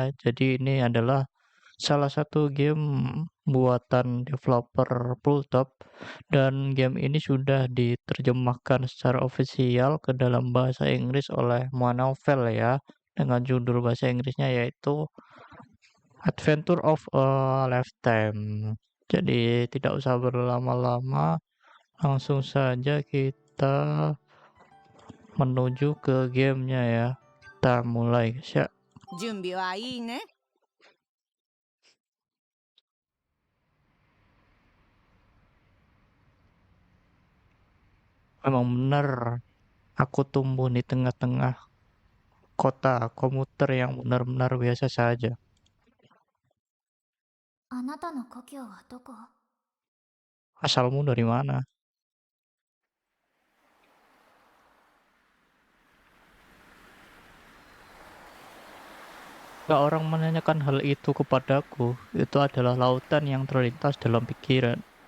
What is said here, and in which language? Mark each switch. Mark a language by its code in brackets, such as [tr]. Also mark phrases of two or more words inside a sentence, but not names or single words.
[id] Jadi ini adalah salah satu game buatan developer Pultop dan game ini sudah diterjemahkan secara ofisial ke dalam bahasa Inggris oleh Monovel ya dengan judul bahasa Inggrisnya yaitu Adventure of a Lifetime. Jadi tidak usah berlama-lama, langsung saja kita menuju ke gamenya ya. Kita mulai guys ya. [ja] 準備はいいね。 [id] Memang benar aku tumbuh di tengah-tengah kota komuter yang benar-benar biasa saja. [ja] あなたの故郷はどこ？ [id] Asalmu dari mana? Jika orang menanyakan hal itu kepadaku, itu adalah lautan yang terlintas dalam pikiran.